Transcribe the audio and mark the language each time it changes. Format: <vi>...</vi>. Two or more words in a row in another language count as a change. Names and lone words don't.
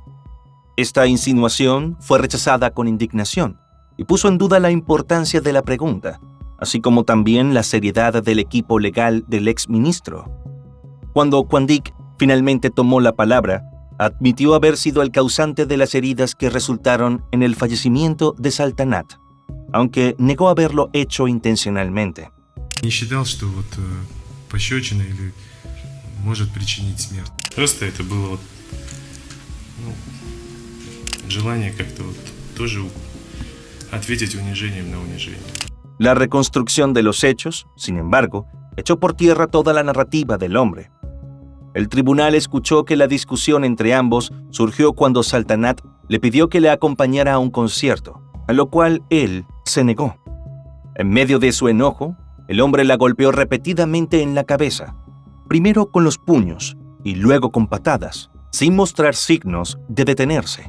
<es>Esta insinuación fue rechazada con indignación y puso en duda la importancia de la pregunta, así como también la seriedad del equipo legal del exministro. Cuando Quandic finalmente tomó la palabra, admitió haber sido el causante de las heridas que resultaron en el fallecimiento de Saltanat, aunque negó haberlo hecho intencionalmente.</es> <ru>Не считал, что пощечина или может причинить смерть. Просто это было желание как-то тоже ответить унижением на унижение.</ru> <es>La reconstrucción de los hechos, sin embargo, echó por tierra toda la narrativa del hombre. El tribunal escuchó que la discusión entre ambos surgió cuando Saltanat le pidió que le acompañara a un concierto, a lo cual él se negó. En medio de su enojo, el hombre la golpeó repetidamente en la cabeza, primero con los puños y luego con patadas, sin mostrar signos de detenerse.</es>